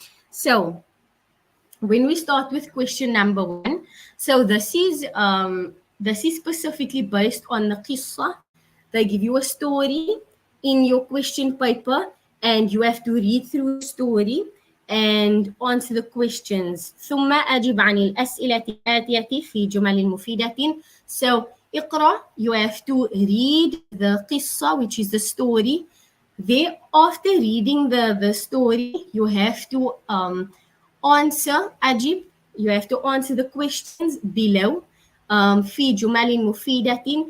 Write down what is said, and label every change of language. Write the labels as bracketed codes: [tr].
[en] So when we start with question number 1, so this is specifically based on the qissa. They give you a story in your question paper, and you have to read through the story and answer the questions. [ar] ثم أجب عن الأسئلة الآتية في جمل مفيدة. [en] So اقرأ, you have to read the qissa, which is the story. There, after reading the story, you have to answer أجب, you have to answer the questions below. [ar] في جمل مفيدة.